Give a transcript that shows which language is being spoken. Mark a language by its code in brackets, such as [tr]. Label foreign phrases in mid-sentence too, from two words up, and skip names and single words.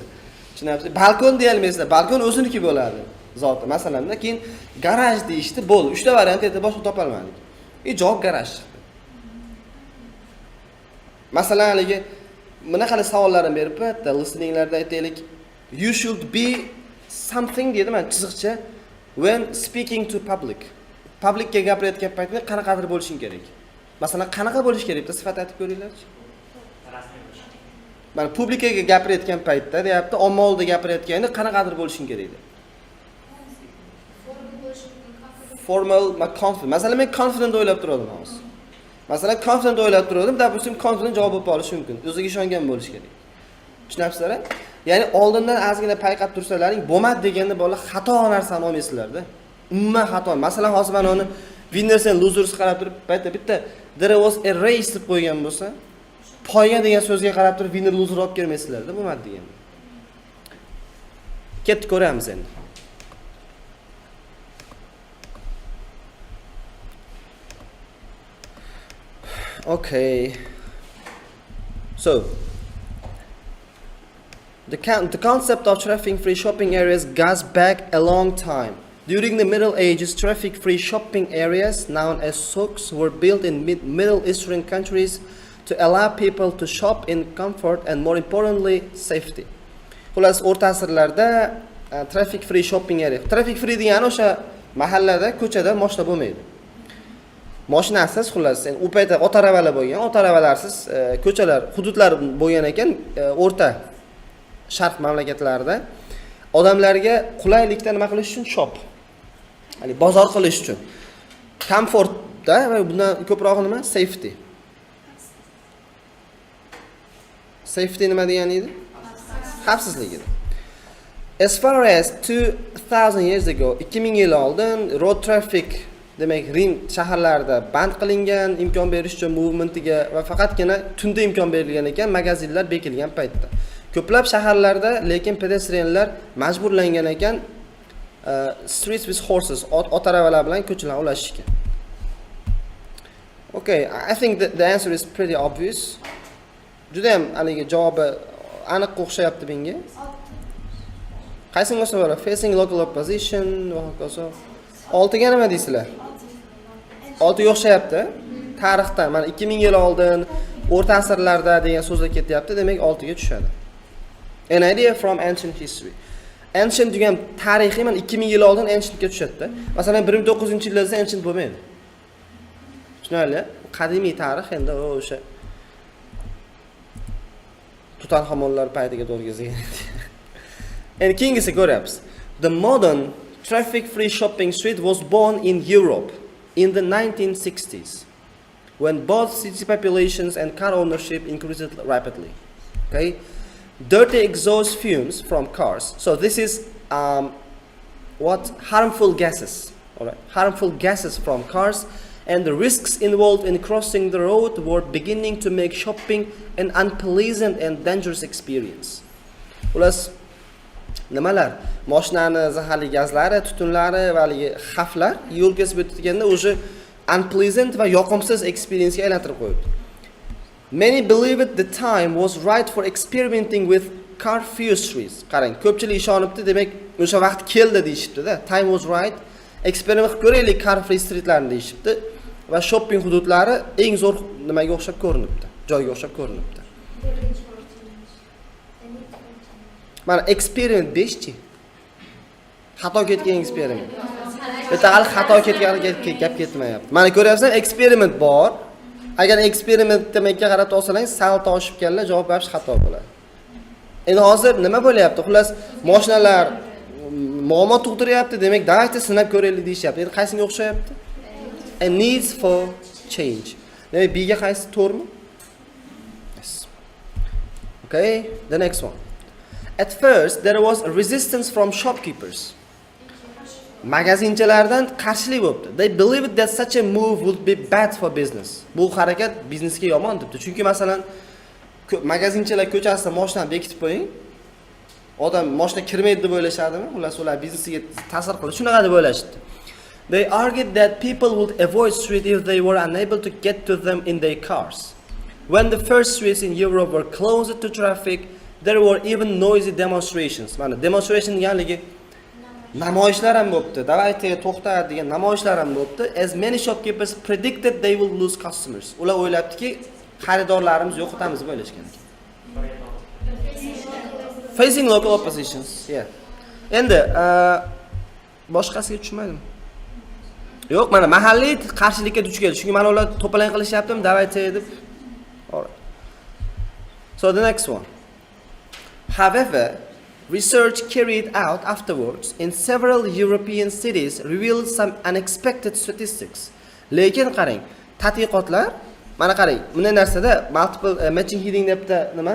[uz] Tushunyapsizmi? Balkon deya olmaysizlar. Balkon o'ziniki bo'ladi. Zoti. Masalan, keyin garaj deyishdi, bo'ldi. 3 ta variant edi, boshqa topa olmadik. Javob garaj chiqdi. Masalan, haligi bunaqa savollarim berib bitta listeninglarda aytaylik, [en] you should be something [uz] deydi, men chiziqcha [en] when speaking to public. [uz] Publicga gapirayotgan paytda qanaqadir bo'lishing kerak. Masalan, qanaqa bo'lish kerak deb sifat aytib ko'ringlarchi. Mana publikaga gapirayotgan paytda deyapti, omma oldida gapirayotganda qanaqadir bo'lishing kerak deb. [en] Formal, confident. [uz] Masalan, men confident o'ylab turdim hozir. Masalan, confident o'ylab turdim, допустим, confident javob olib olish mumkin. O'ziga ishongan bo'lish kerak. Tushunapsizlar? Ya'ni oldindan ozgina payqab tursalaring, bo'lmadi deganda bolalar xato narsani olmaysizlar-da. Umuman xato. Masalan, hozir men uni [en] winners and losers [uz] qarab turib, bitta [en] there was a race [uz] deb qo'ygan bo'lsa, poyga degan so'zga qarab turib [en] winner loser [uz] olib kelmaysizlar-da, bo'lmadi deganda. Ketib ko'ramiz endi. [en] Okay. So, the concept of traffic-free shopping areas goes back a long time. During the Middle Ages, traffic-free shopping areas, known as souks, were built in Middle Eastern countries to allow people to shop in comfort and, more importantly, safety. [uz] Xullas, o'rta asrlarda [en] traffic-free shopping area. [uz] Traffic-free degani o'sha mahallada, ko'chada mashina bo'lmaydi. Mashinasiz, xullas, u paytda otaravalar bo'lgan, otaravarlarsiz ko'chalar, hududlar bo'lgan ekan, o'rta sharq mamlakatlarida odamlarga qulaylikda nima qilish uchun shop. Ya'ni bozor qilish uchun. Komfortda va bundan ko'proq nima? Safety. Safety nima degani edi? Xavfsizlik edi. [en] As far as 2000 years ago, [uz] 2000 yil oldin [en] road traffic, [uz] demak, Rim shaharlarida band qilingan, imkon berish uchun movementiga va faqatgina tunda imkon berilgan ekan, magazinlar bekilgan paytda. Ko'plab shaharlarda lekin pedestrianlar majburlangan ekan [en] streets with horses, [uz] otaravalar bilan ko'chalar ulashishga. [en] Okay, I think the answer is pretty obvious. [uz] Juda ham haligi javobi aniq o'xshayapti menga. Qaysini bo'lsa, [en] facing local opposition [uz] va hokazo. 6 ga nima deysizlar? 6 ga o'xshayapti. Tarixdan mana 2000 yil oldin, o'rta asrlarda degan so'zlar ketyapti, demak 6 ga tushadi. [en] An idea from ancient history. [uz] Ancient degan tarixiy mana 2000 yil oldin ancientga tushadi. Masalan 1900-yillarda ancient bo'lmaydi. Tushunarli? Qadimiy tarix endi o'sha Tutanxamonlar paytiga to'g'ri kelgan. Endi keyingisi ko'ryapmiz. [en] The modern traffic-free shopping street was born in Europe in the 1960s. when both city populations and car ownership increased rapidly. Okay, dirty exhaust fumes from cars. So this is what harmful gases. All right, harmful gases from cars and the risks involved in crossing the road were beginning to make shopping an unpleasant and dangerous experience. [uz] Ulas nimalar? Mashinani zaharli gazlari, tutunlari va xavflar yo'l kesib o'tganda o'sha unpleasant va yoqimsiz experience ga aylantirib qo'yibdi. [en] Many believed the time was right for experimenting with car fuseries. [uz] Qarang, ko'pchilik ishonibdi, demak o'sha vaqt keldi deyishibdi-da. [en] Time was right. [uz] Experiment qilib ko'raylik [en] car free [uz] streetlarni deyishibdi va shopping hududlari eng zo'r nimaga o'xshab ko'rinibdi. Joyga o'xshab ko'rinibdi. Mana experiment 5chi. Xato ketgan experiment. Bitta hali xato ketganiga gap ketmayapti. Mana ko'ryapsan, experiment bor. Agar eksperiment demakka qarab olsang, sal toshib kelsa, javob berish xato bo'ladi. Endi hozir nima bo'lyapti? Xullas, mashinalar muammo tug'diryapti, demak, davayta sinab ko'raylik deyishyapti. Endi qaysiga o'xshayapti? [en] A needs for change. [uz] Demak, B ga qaysi to'g'rimi? [en] Yes. Okay, the next one. At first, there was a resistance from shopkeepers. [uz] Magazinchilardan qarshilik bo'libdi. [en] They believed that such a move would be bad for business. [uz] Bu harakat biznesga yomon debdi. Chunki masalan, magazinchilar ko'chasida mashinani bekitib qo'ying. Odam mashina kirmaydi deb o'ylashadimi? Xullas, ular biznesiga ta'sir qiladi. Shunaqa deb o'ylashdi. [en] They argued that people would avoid street if they were unable to get to them in their cars. When the first streets in Europe were closed to traffic, there were even noisy demonstrations. [uz] Mana demonstration deganligi namoyishlar ham bo'libdi. Davayte to'xta degan namoyishlar ham bo'libdi. [en] As many shopkeepers predicted they will lose customers. [uz] Ular o'ylabdiki, xaridorlarimiz yo'qotamiz deb o'ylashgan ekan. [en] Facing local oppositions. Yeah. [uz] Endi boshqasiga tushmaydim. Yo'q, mana mahalliy qarshilikka duch keldi. Chunki mana ular to'polon qilishyaptimi, davayte deb. [en] Alright. So the next one. However, research carried out afterwards in several European cities revealed some unexpected statistics. [uz] Lekin qarang, tadqiqotlar, mana qarang, bunday narsada [en] multiple matching heading [uz] debda nima?